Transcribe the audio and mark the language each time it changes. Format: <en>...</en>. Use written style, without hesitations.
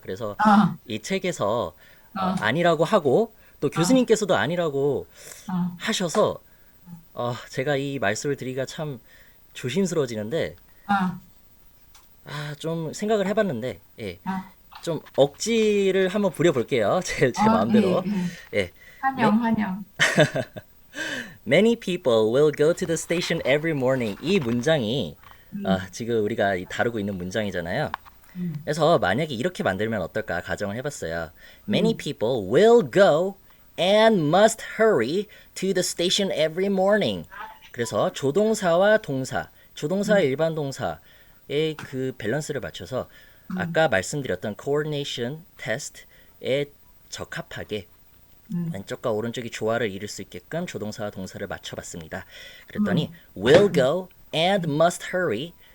<ko>그래서 이 책에서 아니라고 하고 또 교수님께서도 아니라고 하셔서 제가 이 말씀을 드리기가 참 조심스러워지는데 좀 생각을 해봤는데 예, 좀 억지를 한번 부려볼게요. 제 마음대로. 예. 환영.</ko> <en>Many people will go to the station every morning.</en> <ko>이 문장이 지금 우리가 다루고 있는 문장이잖아요. 그래서 만약에 이렇게 만들면 어떨까 가정을 해봤어요.</ko> <en>Many people will go and must hurry to the station every morning.</en> <ko>그래서 조동사와 동사, 조동사와 일반 동사의 그 밸런스를 맞춰서 아까 말씀드렸던 coordination test에 적합하게 왼쪽과 오른쪽이 조화를 이룰 수 있게끔 조동사와 동사를 맞춰봤습니다. 그랬더니</ko> <en>will go and must hurry</en>